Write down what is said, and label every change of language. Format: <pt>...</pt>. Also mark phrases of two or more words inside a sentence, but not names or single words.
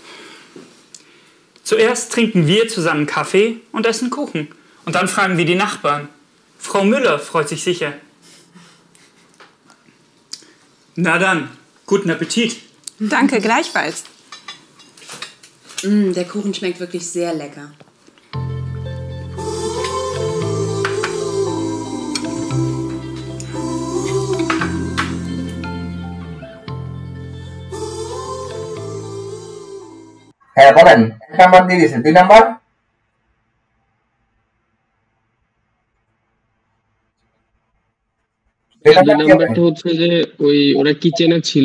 <de>Zuerst trinken wir zusammen Kaffee und essen Kuchen. Und dann fragen wir die Nachbarn. Frau Müller freut sich sicher. Na dann, guten Appetit. Danke, gleichfalls. Der Kuchen schmeckt wirklich sehr lecker.</de> <bn>হ্যাঁ বলেন, 1 নাম্বার দিয়ে দিয়েছে, 2 নাম্বার? দুই নাম্বারটা হচ্ছে যে ওই ওরা কিচেনে ছিল।</bn>